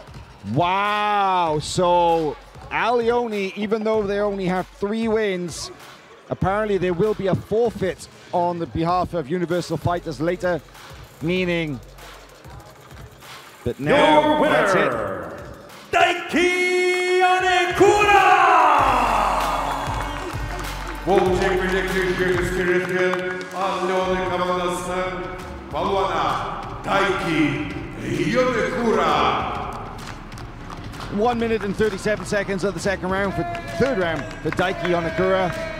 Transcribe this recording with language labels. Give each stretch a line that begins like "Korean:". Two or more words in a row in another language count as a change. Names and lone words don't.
English: Wow, so Leone, even though they only have 3 wins, apparently there will be a forfeit on the behalf of Universal Fighters later, meaning that now that's it.
Kazakh: Бұл жекпе-жекте жеңіс келетін Leone командасының балуаны Daiki Yonekura.
English: 1 minute and 37 seconds of the second round for third round for Daiki Yonekura.